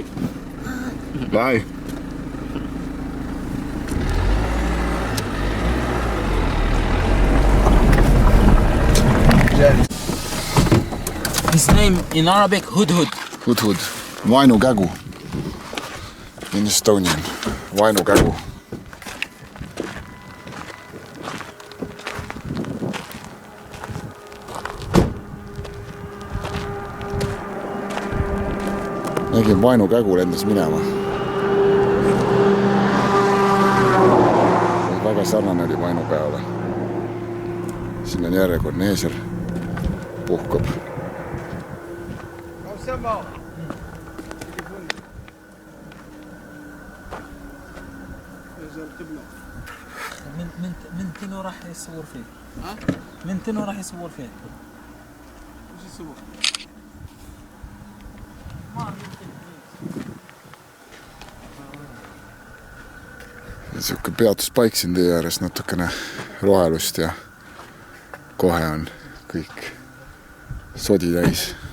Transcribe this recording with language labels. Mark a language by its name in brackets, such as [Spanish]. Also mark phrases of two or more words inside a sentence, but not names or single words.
[English] Bye. His name in Arabic, Hudhud. Hudhud. Vaenukägu. In Estonian. [Estonian] Vaenukägu. Nägin vaenukägu lendas minema. Väga sarnane oli vaenupeale. Siin on järjekordne eeser. Puhkab. [Arabic] من تنو راح يصور فيه؟ ها؟ من تنو راح يصور فيه؟ وش يصور؟ [Estonian] Siuke peatuspaik siin tee ääres, natukene rohelust ja kohe on kõik sodi täis.